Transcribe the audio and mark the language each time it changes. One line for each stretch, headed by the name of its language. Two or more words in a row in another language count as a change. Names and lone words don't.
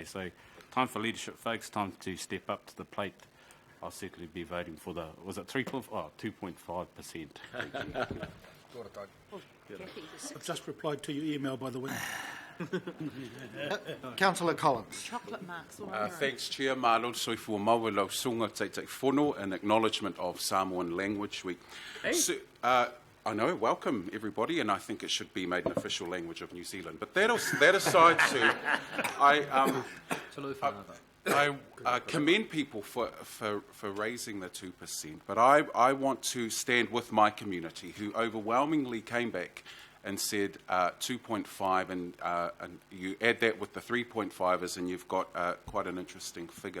English: So time for leadership, folks, time to step up to the plate. I'll certainly be voting for the, was it 2.5%. I've just replied to your email, by the way. Councillor Collins. Chocolate marks all over. Thanks, Chair.
Samoan: Mālo soifua maua lau sunga te whono,
English: in acknowledgement of Samoan Language Week. Hey. So, I know, welcome everybody, and I think it should be made an official language of New Zealand. But that aside too, I commend people for raising the 2%, but I want to stand with my community who overwhelmingly came back and said 2.5, and you add that with the 3.5s and you've got quite an interesting figure.